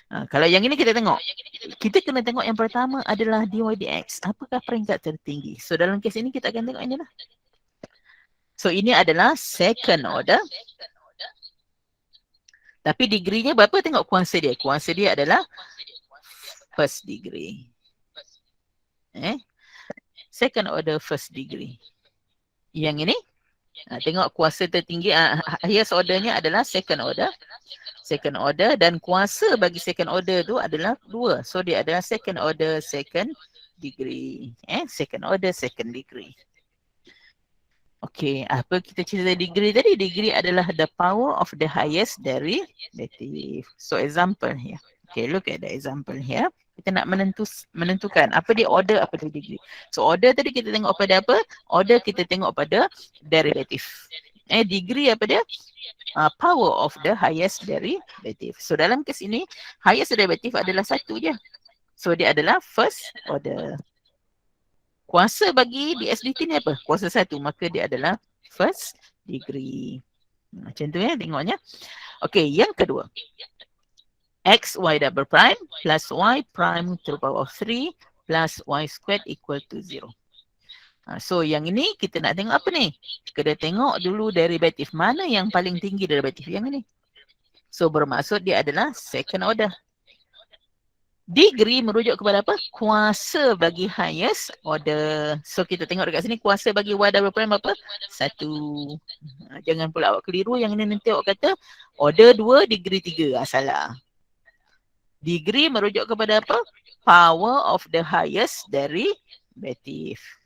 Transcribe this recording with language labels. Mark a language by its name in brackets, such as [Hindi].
[Malay] Kalau yang ini kita tengok, kita kena tengok yang pertama adalah dy dx. Apakah peringkat tertinggi? So dalam kes ini kita akan tengok ini lah. So ini adalah second order. Tapi degree-nya berapa? Tengok kuasa dia. Kuasa dia adalah first degree. [English] Second order first degree. [Malay] Yang ini tengok kuasa tertinggi, highest ordernya adalah second order. Second order, dan kuasa bagi second order tu adalah 2. [English] So [Malay] dia adalah [English] second order second degree. Second order second degree. Okay, [Malay] apa kita cerita degree tadi? [English] Degree [Malay] adalah [English] the power of the highest derivative. So example here. Okay, look at the example here. [Malay] Kita nak menentukan apa dia order, apa dia degree. So order tadi kita tengok pada apa? Order kita tengok pada derivative. Degree apa dia? [English] Power of the highest derivative. [Malay] So dalam kes ini, highest derivative adalah satu je. So dia adalah first order. Kuasa bagi DSDT ni apa? Kuasa satu, maka dia adalah first degree. Macam tu tengoknya. Okay, yang kedua. [English] X, Y double prime plus Y prime to the power of 3 plus Y squared equal to 0. [Malay] So yang ini kita nak tengok apa ni? Kita tengok dulu derivatif mana yang paling tinggi derivatif yang ini. So bermaksud dia adalah second order. Degree merujuk kepada apa? Kuasa bagi highest order. So kita tengok dekat sini kuasa bagi Y double prime apa? 1. Jangan pula awak keliru yang ini nanti awak kata order 2, degree 3. Salah. Degree merujuk kepada apa? [English] Power of the highest derivative.